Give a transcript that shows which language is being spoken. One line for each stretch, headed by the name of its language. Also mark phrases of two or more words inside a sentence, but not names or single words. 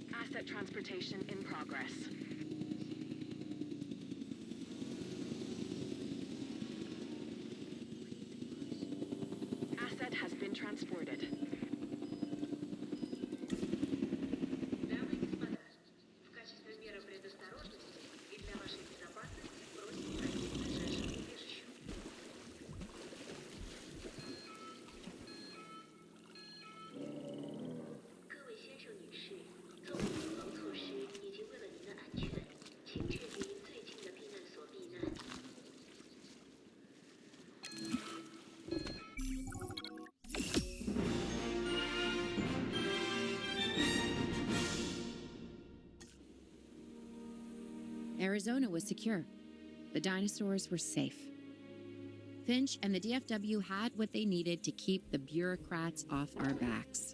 English: Asset transportation in progress. Asset has been transported.
Russian: Дамы и господа, в качестве меры предосторожности и для вашей безопасности просим пройти к ближайшему убежищу.
Chinese: 各位先生、女士，作为预防措施以及为了您的安全，请确定最近的避难所避难。
English: Arizona was secure. The dinosaurs were safe. Finch and the DFW had what they needed to keep the bureaucrats off our backs.